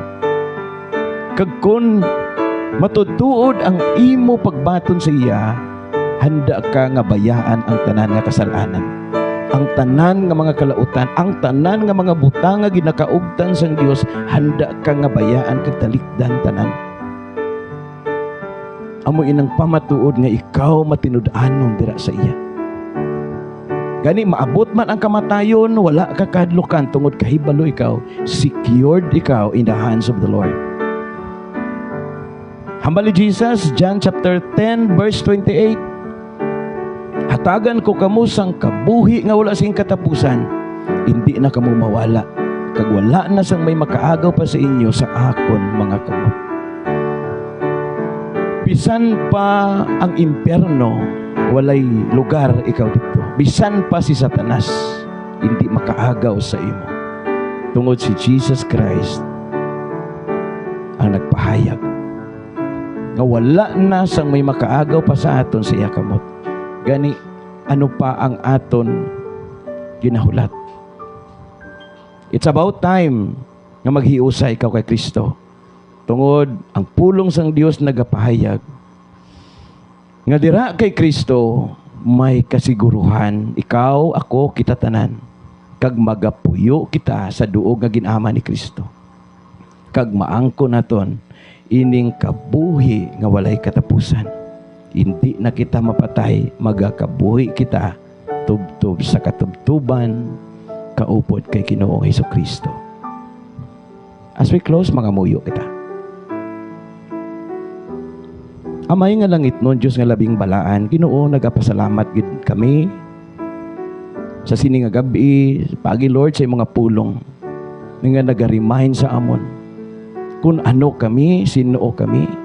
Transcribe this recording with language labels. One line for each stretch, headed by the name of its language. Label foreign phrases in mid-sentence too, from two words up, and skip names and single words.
Hiligaynon: Kag kun matutuod ang imo pagbaton sa iya, handa ka nga bayaan ang tanan nga kasalanan, ang tanan nga mga kalautan, ang tanan nga mga butang nga ginakaugtan sang Dios, handa ka nga bayaan kag talikdan tanan. Amo inang pamatuod nga ikaw matinud-anon dira sa iya. Gani maabot man ang kamatayon, wala ka kadlukan tungod kahibalo ikaw, secured ikaw
English: in the hands of the Lord.
Hiligaynon: Hambali Jesus, John chapter 10 verse 28. Hatagan ko kamo sang kabuhi nga wala sing katapusan, hindi na kamo mawala, kag wala na sang may makaagaw pa sa inyo sa akon mga kamot. Bisan pa ang impyerno, walay lugar ikaw dito. Bisan pa si Satanas, hindi makaagaw sa imo. Tungod si Jesus Christ ang nagpahayag nga wala na sang may makaagaw pa sa aton sa iya kamot. Gani ano pa ang aton ginahulat.
English: It's about time
Hiligaynon: nga maghiusa ikaw kay Kristo. Tungod ang pulong sang Dios nagapahayag nga dira kay Kristo may kasiguruhan, ikaw, ako, kita tanan, kag magapuyo kita sa duog nga ginama ni Kristo. Kag maangko naton ining kabuhi nga walay katapusan. Hindi na kita mapatay, magakabuhi kita tubtob sa katubtuban, kaupod kay Ginoong Hesukristo.
English: As we close,
Hiligaynon: mangamuyo kita. Amay nga langit nun, Diyos nga labing balaan, Ginoo, nagapasalamat gid kami sa sini nga gabi, pagi Lord, sa mga pulong nga naga-remind sa amon kung ano kami, sino kami.